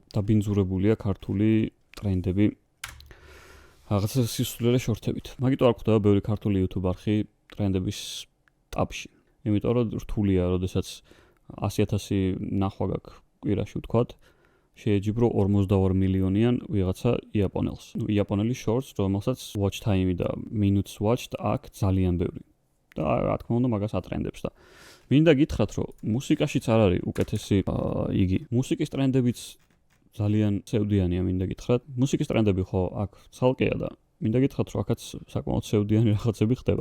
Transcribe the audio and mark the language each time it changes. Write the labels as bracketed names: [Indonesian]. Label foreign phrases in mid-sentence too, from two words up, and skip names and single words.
[Georgian] დაბინძურებულია ქართული ტრენდები რაღაცა სისულელე შორტებით. მაგიტო არ ხვდება ბევრი ქართული YouTube არხი ტრენდების ტაპში. იმიტომ რომ რთულია, როდესაც 100,000 ნახვა გაქვს კვირაში ვთქვათ, შეეჯიბრო 42 მილიონიან ვიღაცა იაპონელს. იაპონელი შორტს, რომელსაც [English] watch time [Georgian] და [English] minutes watched [Georgian] აქ ძალიან ბევრი. და რა თქმა უნდა მაგას ატრენდებს და მინდა გითხრათ, რომ მუსიკაშიც არ არის უკეთესი იგი. მუსიკის ტრენდებიც ძალიან სევდიანია, მინდა გითხრათ. მუსიკის ტრენდები ხო აქ ცალკეა და მინდა გითხრათ, რომ აქაც საკმაოდ სევდიანი რაღაცები ხდება.